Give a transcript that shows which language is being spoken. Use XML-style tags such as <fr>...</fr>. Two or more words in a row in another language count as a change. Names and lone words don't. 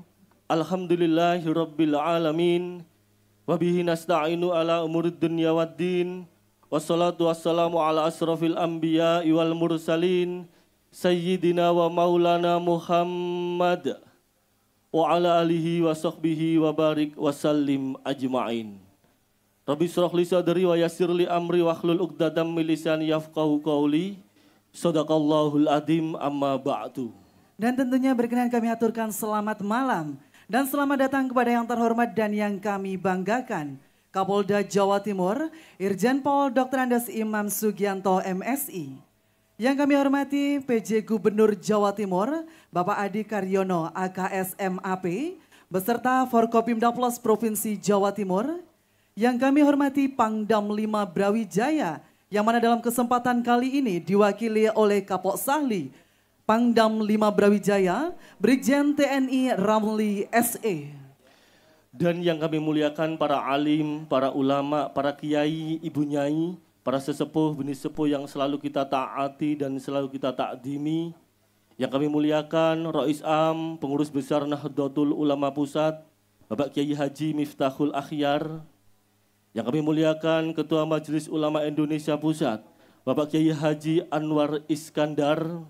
<ar>الحمد لله رب العالمين. وبه نستعين على أمور الدنيا والدين. والصلاة والسلام على أشرف الأنبياء والمرسلين. سيدنا ومولانا محمد. وعلى آله وصحبه وبارك وسلم أجمعين. رب اشرح لي صدري ويسر لي أمري واحلل عقدة من لساني يفقهوا قولي. صدق الله العظيم، أما بعد.</ar> <id>Dan tentunya berkenan kami aturkan selamat malam dan selamat datang kepada yang terhormat dan yang kami banggakan, Kapolda Jawa Timur, Irjen Pol Dr. Andes Imam Sugianto MSI. Yang kami hormati PJ Gubernur Jawa Timur, Bapak Adi Karyono AKS MAP, beserta Forkopimda Plus Provinsi Jawa Timur. Yang kami hormati Pangdam 5 Brawijaya, yang mana dalam kesempatan kali ini diwakili oleh Kapok Sahli Pangdam 5 Brawijaya, Brigjen TNI Ramli SE. Dan yang kami muliakan para alim, para ulama, para kiai, ibu nyai, para sesepuh, bini sepuh yang selalu kita taati dan selalu kita takdimi. Yang kami muliakan Rais Am, Pengurus Besar Nahdlatul Ulama Pusat, Bapak Kiai Haji Miftahul Akhyar. Yang kami muliakan Ketua Majelis Ulama Indonesia Pusat, Bapak Kiai Haji Anwar Iskandar.</id>